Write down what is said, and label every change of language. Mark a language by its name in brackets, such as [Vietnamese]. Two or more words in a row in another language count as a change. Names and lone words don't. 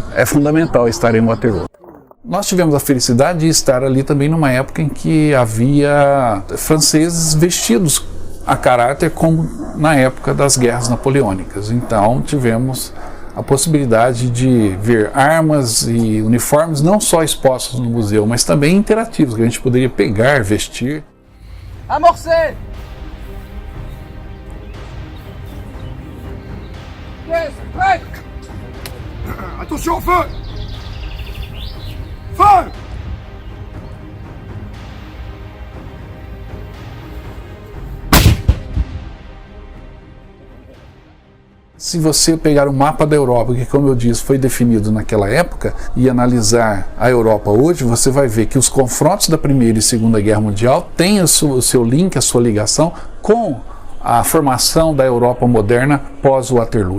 [Portuguese] É fundamental estar em Waterloo. Nós tivemos a felicidade de estar ali também numa época em que havia franceses vestidos a caráter como na época das guerras napoleônicas. Então tivemos a possibilidade de ver armas e uniformes não só expostos no museu, mas também interativos, que a gente poderia pegar, vestir. [French] Amorcez! Pièce prête! Attention, feu! Feu! [Portuguese] Se você pegar o mapa da Europa, que como eu disse foi definido naquela época, e analisar a Europa hoje, você vai ver que os confrontos da Primeira e Segunda Guerra Mundial têm o seu link, a sua ligação com a formação da Europa moderna pós-Waterloo.